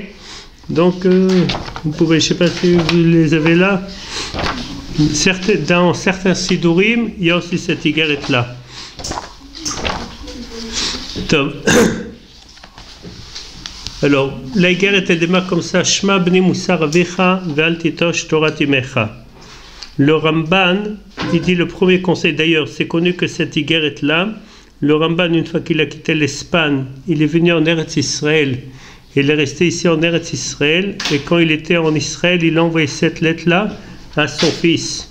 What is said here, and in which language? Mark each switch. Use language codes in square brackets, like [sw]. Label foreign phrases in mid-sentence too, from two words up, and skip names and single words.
[fr] Donc vous pouvez, je ne sais pas si vous les avez là. Dans certains Sidurim, il y a aussi cette Igeret-là. Alors, la Igeret elle démarre comme ça. [he] שמע בני מוסר אביך ואל תטוש תורת אמך. [fr] Le Ramban, il dit le premier conseil. D'ailleurs, c'est connu que cette Igeret-là, le Ramban, une fois qu'il a quitté l'Espagne, il est venu en Eretz Israël. Il est resté ici en Eretz Israël. Et quand il était en Israël, il a envoyé cette lettre-là à son fils.